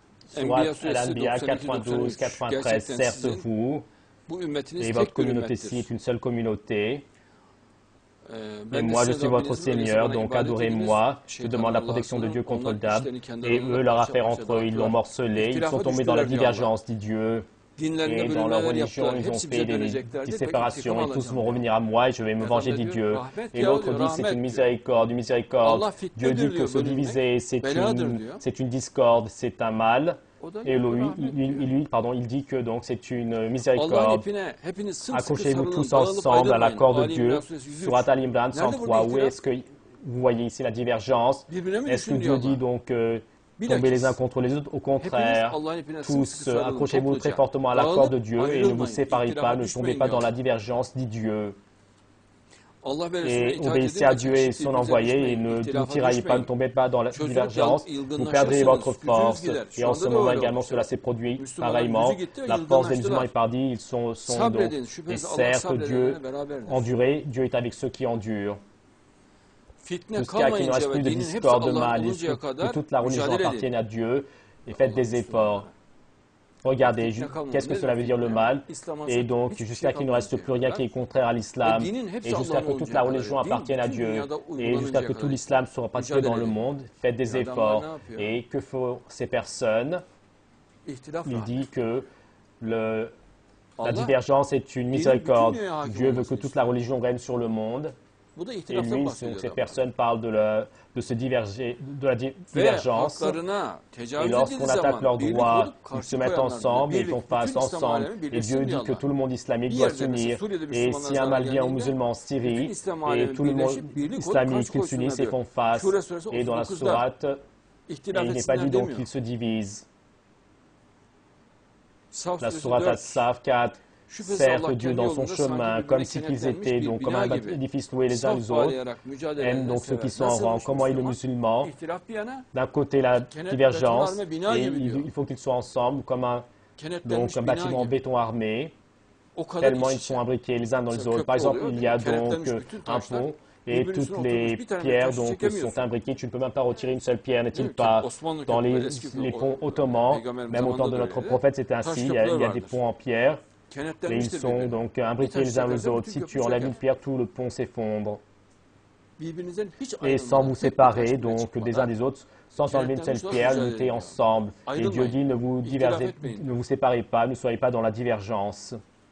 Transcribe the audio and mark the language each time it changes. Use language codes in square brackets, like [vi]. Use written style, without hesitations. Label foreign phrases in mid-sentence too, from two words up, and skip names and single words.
[fr] Surat [tr] Enbiya suresi [fr] Al-Anbiya [tr] 92-93. [fr] 92-93, [tr] Gerçekten [fr] certes [tr] sizin [fr] vous [tr] bu ümmetiniz [fr] et votre [tr] tek bir [fr] communauté-ci est [tr] ümmettir. [fr] une seule communauté. Et [tr] Ben de [fr] moi, je [tr] sizin [fr] suis votre [tr] Rabbinizim, öyleyse [fr] Seigneur, [tr] bana [fr] donc [tr] ibadet ediniz. [fr] adorez-moi. Je [tr] Şeytanı [fr] demande la [tr] Allah'a [fr] protection de [tr] sığının. [fr] Dieu contre [tr] Onlar [fr] le diable. [tr] işlerini kendi [fr] Et [tr] aralarında [fr] eux, leur [tr] parça [fr] affaire [tr] parça [fr] entre eux, ils l'ont [tr] dağıttılar. [fr] morcelé. Ils sont [tr] İhtilafa [fr] tombés dans la [tr] düştüler diye Allah. [fr] divergence, dit Dieu. [tr] Dinlerine [fr] Et dans leur [tr] bölünmeler [fr] religion, [tr] yaptılar. [fr] ils ont [tr] Hepsi [fr] fait [tr] bize [fr] des [tr] döneceklerdir. Ben intikam [fr] séparations et tous [tr] alacağım [fr] vont [tr] diyor. [fr] revenir à moi et je vais me [tr] Adam [fr] venger, [tr] da [fr] dit [tr] diyor [fr] Dieu. [tr] rahmet [fr] Et [tr] ya [fr] l'autre [tr] diyor, [fr] dit c'est [tr] rahmet [fr] une [tr] diyor. [fr] miséricorde, une miséricorde. [tr] Allah [fr] Dieu dit [tr] fitnedir [fr] que [tr] diyor, [fr] se [tr] bölünmek [fr] diviser, [tr] beladır diyor. [fr] c'est une discorde, c'est un mal. [tr] O da [fr] Et [tr] diyor [fr] lui, [tr] rahmet diyor. [fr] il dit que donc c'est une [tr] Allah'ın [fr] miséricorde. [tr] ipine hepiniz sımsıkı [fr] Accrochez-vous [tr] sarılın, [fr] tous [tr] dağılıp [fr] ensemble à la [tr] ayrılmayın. [fr] corde de [tr] Ali [fr] Dieu. [tr] İmran suresi 103. [fr] Surat Al-Imran [tr] Nerede [fr] 103, [tr] burada [fr] où [tr] ihtilaf? [fr] est-ce que vous voyez ici la divergence? [tr] Birbirine mi [fr] Est-ce que [tr] düşün [fr] Dieu [tr] diyor [fr] dit [tr] Allah. [fr] donc tomber les [tr] Bilakis [fr] uns contre les autres? Au [tr] hepiniz [fr] contraire, [tr] Allah'ın ipine [fr] tous [tr] sımsıkı sarılın, [fr] accrochez-vous très [tr] topluca. [fr] fortement à la corde de [tr] Dağılıp [fr] Dieu et ne vous [tr] ayrılmayın. [fr] séparez pas, [tr] İhtilafa [fr] ne tombez [tr] düşmeyin [fr] pas [tr] diyor [fr] dans la [tr] Allah. [fr] divergence, dit Dieu. [tr] Allah ve Resulüne [fr] Et [tr] itaat [fr] obéissez [tr] edin [fr] à [tr] de [fr] Dieu et son [tr] çekiştirmenize [fr] envoyé et [tr] düşmeyin. [fr] ne vous [tr] İhtilafa [fr] tiraillez pas, ne [tr] düşmeyin. [fr] tombez pas dans la [tr] Çözülüp [fr] divergence, vous [tr] yılgınlaşırsanız [fr] perdrez votre [tr] gücünüz [fr] force. [tr] gider. [fr] Et [tr] Şu [fr] en ce [tr] anda da [fr] moment [tr] öyle [fr] également [tr] olmuş. [fr] cela s'est produit [tr] Müslümanların [fr] pareillement. [tr] gücü gitti, [fr] La force des musulmans [tr] yılgınlaştılar. [fr] est perdue, ils sont donc... [tr] Sabredin. [fr] Et [tr] Şüphesiz Allah [fr] certes, Dieu [tr] sabredenlerle beraberdir. [fr] enduré, Dieu est avec ceux qui endurent. [tr] Fitne [fr] Jusqu'à qu'il ne [tr] kalmayınca [fr] reste [tr] ve [fr] plus de [tr] dinin hepsi [fr] discorde, de [tr] Allah'ın [fr] mal, et [tr] oluncaya [fr] que [tr] kadar [fr] toute la religion [tr] mücadele [fr] appartienne [tr] edin. [fr] à Dieu, et faites des efforts. Regardez, qu'est-ce que cela veut dire le mal? Et donc, jusqu'à qu'il ne reste plus rien qui est contraire à l'islam, et jusqu'à que toute la religion appartienne à Dieu, et jusqu'à que tout l'islam soit pratiqué dans le monde, faites des efforts. Et que font ces personnes? Il dit que la divergence est une miséricorde. Dieu veut que toute la religion règne sur le monde. [tr] Bu da [fr] Et [tr] ihtilaftan [fr] lui, [tr] bahsediyor [fr] ces [tr] adam. [fr] personnes parlent de se diverger, de la [tr] Ve [fr] divergence. [tr] haklarına [fr] Et [tr] tecavüz [fr] lorsqu'on [tr] edildiği [fr] attaque [tr] zaman [fr] leurs [tr] birlik [fr] droits, [tr] olup [fr] ils [tr] karşı [fr] se mettent [tr] koyanlar [fr] ensemble et ils [tr] birlik, [fr] font face [tr] bütün İslam [fr] ensemble. [tr] alemi [fr] Et [tr] birleşsin [fr] Dieu [tr] diyor [fr] dit que [tr] Allah. [fr] tout le monde islamique [tr] Bir [fr] doit [tr] yerde mesela [fr] s'unir. [tr] Suriye'de [fr] Et [tr] Müslümanlar [fr] si un [tr] zarar [fr] mal vient aux [tr] geldiğinde [fr] musulmans en [tr] bütün [fr] Syrie, [tr] İslam [fr] et [tr] alemi [fr] tout le monde [tr] birleşip birlik olup [fr] islamique, [tr] karşı [fr] qu'ils s'unissent et [tr] koysunlar [fr] font [tr] diyor. [fr] face. [tr] Şura suresi [fr] Et dans la [tr] 39'da [fr] sourate, et [tr] ihtilaf [fr] il n'est pas dit [tr] etsinler [fr] donc [tr] demiyor. [fr] qu'ils se divisent. [tr] Saf [fr] La [tr] suresi [fr] sourate [tr] 4. [fr] As-Saf 4. [tr] Şüphesiz [fr] Certes, [tr] Allah [fr] Dieu [tr] kendi [fr] dans son [tr] yolunda sanki [fr] chemin, [tr] birbirine [fr] comme si qu'ils [tr] kenetlenmiş [fr] étaient [tr] bir [fr] donc comme [tr] bina [fr] un [tr] gibi. [fr] édifice loué les uns [tr] Saf [fr] les autres, [tr] bağlayarak mücadele [fr] aiment [tr] eden [fr] donc ceux [tr] sever. [fr] qui sont en rang. [tr] Nasılmış [fr] Comment est le [tr] Müslüman? [fr] musulman? [tr] İhtilaf bir yana [fr] D'un côté la [tr] Kenet [fr] divergence, [tr] betonarme bina [fr] et [tr] gibi diyor. [fr] il faut qu'ils soient ensemble comme un [tr] kenetlenmiş [fr] bâtiment [tr] bina [fr] en [tr] gibi. [fr] béton armé, [tr] O kadar [fr] tellement [tr] iç [fr] ils [tr] içe. [fr] sont imbriqués les uns dans les [tr] Mesela [fr] autres. Par [tr] köprü [fr] exemple, [tr] oluyor, [fr] il y a donc [tr] kenetlenmiş bütün [fr] un [tr] taşlar [fr] pont et [tr] birbirinin [fr] toutes [tr] üstüne [fr] les [tr] oturmuş, bir tane bile [fr] pierres [tr] taşı [fr] donc [tr] çekemiyorsun. [fr] sont imbriquées. Tu ne peux même pas retirer une seule pierre, n'est-il [tr] Değil mi? [fr] pas? [tr] Osmanlı [fr] Dans [tr] köprüleri, eski [fr] les ponts [tr] köprüler, [fr] ottomans, [tr] Peygamberimiz [fr] même au temps [tr] zamanında [fr] de [tr] da [fr] notre [tr] öyleydi. [fr] prophète, c'était [tr] Taş [fr] ainsi. Il [tr] köprüler [fr] y a des [tr] vardır. [fr] ponts en pierre et ils [tr] Kenetlenmiştir [fr] sont [tr] birbirine. [fr] donc [tr] Bir [fr] imbriqués [tr] taş [fr] les uns aux [tr] çekerse [fr] autres. [tr] bütün [fr] Si [tr] köprü [fr] tu enlèves [tr] çöker. [fr] une pierre, tout le pont s'effondre. [tr] Birbirinizden hiç [fr] Et sans vous [tr] ayrılmadan tek bir taş [fr] séparer [tr] bile [fr] donc des uns [tr] çıkmadan [fr] des autres, sans enlever une seule pierre, luttez ensemble. Et Dieu dit ne vous séparez pas, ne soyez pas dans la divergence.